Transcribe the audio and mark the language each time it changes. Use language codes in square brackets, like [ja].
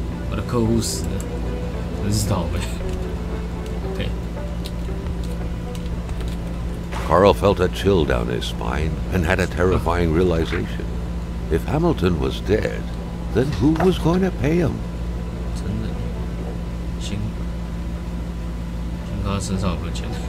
[zh] 我的客户死了，真是倒霉。 [en] Okay. Carl felt a chill down his spine and had a terrifying realization. If Hamilton was dead, then who was going to pay him? [zh] 真的，先看他身上有没有钱。